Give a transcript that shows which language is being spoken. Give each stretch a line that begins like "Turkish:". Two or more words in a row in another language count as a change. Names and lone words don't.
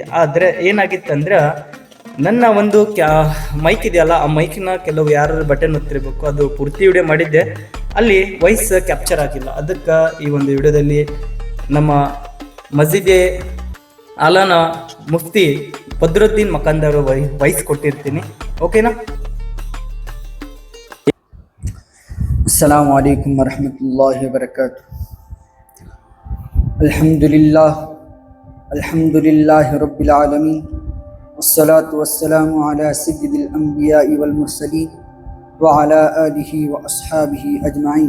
Kannada: ಆದರೆ ಏನಾಗಿತ್ತಂದ್ರೆ, ನನ್ನ ಒಂದು ಮೈಕ್ ಇದೆಯಲ್ಲ, ಆ ಮೈಕಿನ ಕೆಲವು ಯಾರು ಬಟನ್ ಒತ್ತಿರಬೇಕು, ಅದು ಪೂರ್ತಿ ವಿಡಿಯೋ ಮಾಡಿದ್ದೆ. ಅಲ್ಲಿ
English: voice capture
Kannada: ಆಗಿಲ್ಲ. ಅದಕ್ಕೆ ಈ ಒಂದು ವಿಡಿಯೋದಲ್ಲಿ ನಮ್ಮ ಮಸ್ಜಿದೆ ಆಲಾನ ಮುಫ್ತಿ ಬದ್ರುದ್ದೀನ್ ಮಕಂದರ್ ವಾಯ್ಸ್ ಕೊಟ್ಟಿರ್ತೀನಿ. ಓಕೆನಾ?
Arabic: السلام عليكم ورحمة الله وبركاته. الحمد لله رب العالمين والصلاة والسلام على سيد الأنبياء والمرسلين وعلى آله وأصحابه أجمعين.